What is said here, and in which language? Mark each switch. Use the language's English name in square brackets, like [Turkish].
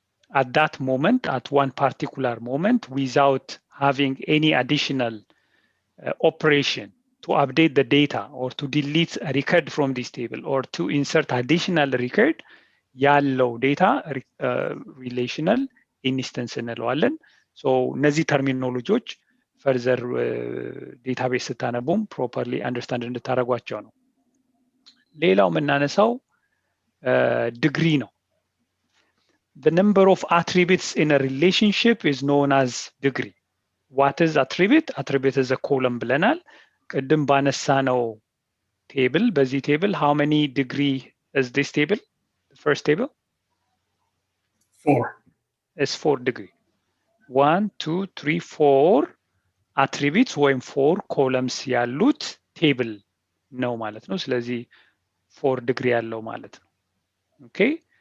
[English] at that moment, at one particular moment, without having any additional operation to update the data or to delete a record from this table or to insert additional record, [Amharic] ያለው ዴታ ሪሌሽናል ኢንስታንስ እንለዋለን። ሶ እነዚህ ተርሚኖሎጂዎች ፈርዘር ዴታቤስ ስታነቡም ፕሮፐርሊ አንደርስታንድ እንድታደርጓቸው ነው። ሌላው የምናነሳው ዲግሪ ነው። [English] The number of attributes in a relationship is known as degree. What is attribute? Attribute is a column [Amharic] ብለናል። ቅድም ባነሳነው ቴብል በዚህ ቴብል [English] how many degree is this table? The first table? 4. It's 4 degree. [Amharic] 1 2 3 4 attributes ወይም 4 columns ያሉት ቴብል ነው ማለት ነው። ስለዚህ 4 degree ያለው ማለት ነው። Okay?